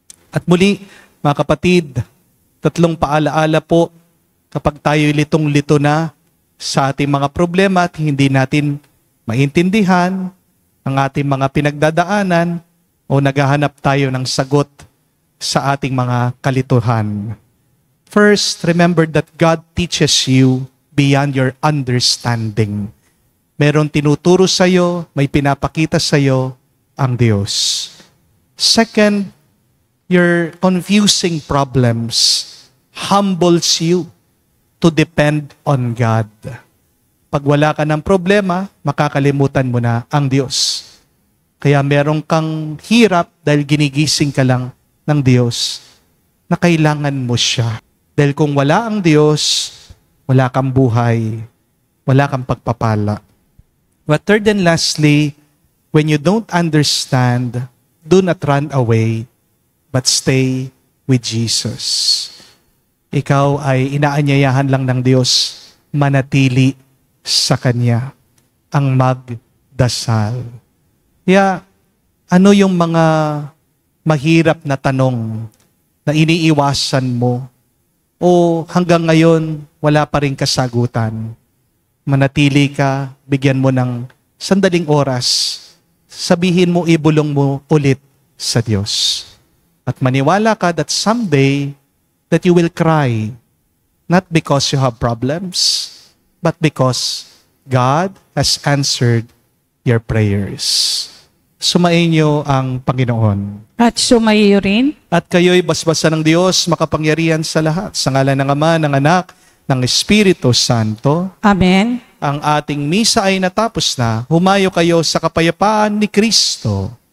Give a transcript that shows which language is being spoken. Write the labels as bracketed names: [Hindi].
[Filipino] At muli, mga kapatid, 3 paalaala po kapag tayo litong-lito na sa ating mga problema at hindi natin maintindihan ang ating mga pinagdadaanan o naghahanap tayo ng sagot sa ating mga kalituhan. [English] First, remember that God teaches you beyond your understanding. [Filipino] Meron tinuturo sa iyo, may pinapakita sa iyo ang Diyos. [English] Second, your confusing problems humbles you to depend on God. [Filipino] Pag wala ka ng problema, makakalimutan mo na ang Diyos. Kaya meron kang hirap dahil ginigising ka lang ng Diyos na kailangan mo siya. Dahil kung wala ang Diyos, wala kang buhay, wala kang pagpapala. [English] But third and lastly, when you don't understand, do not run away, but stay with Jesus. [Filipino] Ikaw ay inaanyayahan lang ng Diyos, manatili sa Kanya, ang magdasal. Kaya, ano yung mga mahirap na tanong na iniiwasan mo o hanggang ngayon wala pa rin kasagutan? Manatili ka, bigyan mo ng sandaling oras, sabihin mo, ibulong mo ulit sa Diyos. At maniwala ka [English] that someday that you will cry, not because you have problems, but because God has answered your prayers. [Filipino] Sumainyo ang Panginoon. At sumayo rin. At kayo'y basbasan ng Diyos, makapangyarihan sa lahat. Sa ngalan ng Ama, ng Anak, ng Espiritu Santo. Amen. Ang ating misa ay natapos na. Humayo kayo sa kapayapaan ni Kristo.